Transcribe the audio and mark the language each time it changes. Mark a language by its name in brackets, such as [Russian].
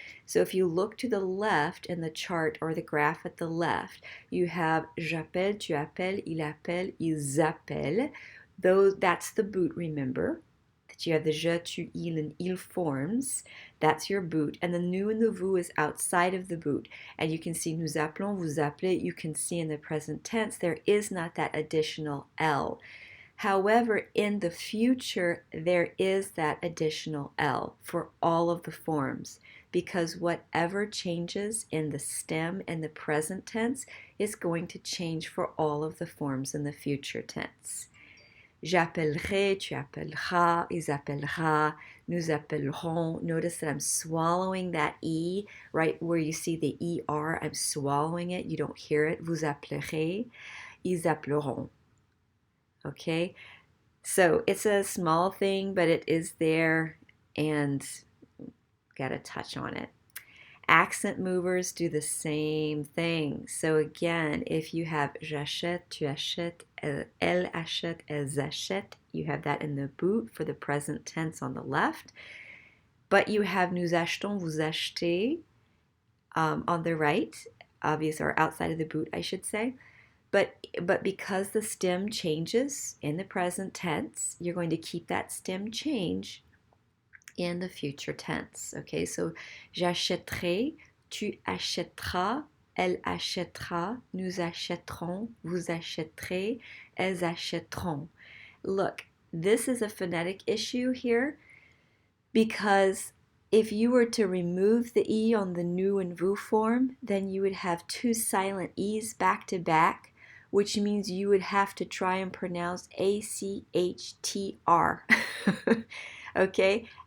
[English] So if you look to the left in the chart or the graph at the left, you have [French] j'appelle, tu appelles, il appelle, ils appellent. [English] That's the boot, remember? That you have the je, tu, il, and il forms. That's your boot. And the nous and the vous is outside of the boot. And you can see [French] nous appelons, vous appelez. [English] You can see in the present tense there is not that additional L. However, in the future, there is that additional L for all of the forms because whatever changes in the stem and the present tense is going to change for all of the forms in the future tense. [French] J'appellerai, tu appelleras, ils appellera, nous appellerons. [English] Notice that I'm swallowing that E right where you see the ER. I'm swallowing it. You don't hear it. [French] Vous appellerez, ils appelleront. [English] Okay, so it's a small thing, but it is there and got to touch on it. Accent movers do the same thing. So again, if you have [French] j'achète, tu achètes, elle achète, elles achètent, [English] you have that in the boot for the present tense on the left. But you have [French] nous achetons, vous achetez [English] on the right, obviously, or outside of the boot, I should say. But because the stem changes in the present tense, you're going to keep that stem change in the future tense. [French] Okay, so j'achèterai, tu achèteras, elle achètera, nous achèterons, vous achèterez, elles achèteront. [English] Look, this is a phonetic issue here because if you were to remove the E on the nous and vous form, then you would have two silent E's back to back, which means you would have to try and pronounce ACHTR. Okay?